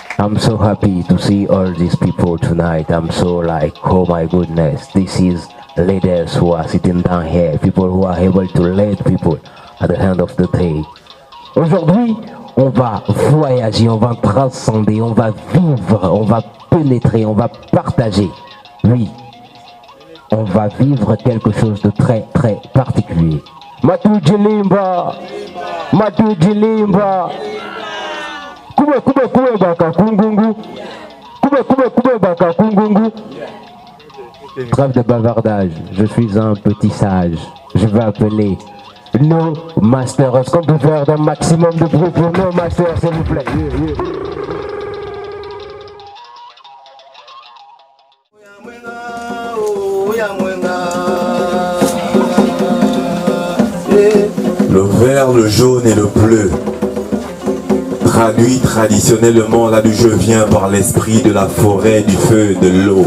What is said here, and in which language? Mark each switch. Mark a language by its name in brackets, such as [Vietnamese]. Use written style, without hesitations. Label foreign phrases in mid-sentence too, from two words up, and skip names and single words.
[English] I'm so happy to see all these people tonight. I'm so like, oh my goodness, this is leaders who are sitting down here, people who are able to lead people at the end of the day. [French] Aujourd'hui, on va voyager, on va transcender, on va vivre, on va pénétrer, on va partager. Oui, on va vivre quelque chose de très très particulier. Matuji Limba, Matuji Limba. Kube baka kungungu. Kube baka kungungu. Trêve de bavardage, je suis un petit sage. Je vais appeler nos masters. Est-ce qu'on peut faire un maximum de bruit pour nos masters, s'il vous plaît? Le vert, le jaune et le bleu, traduit traditionnellement là d'où je viens par l'esprit de la forêt, du feu, de l'eau.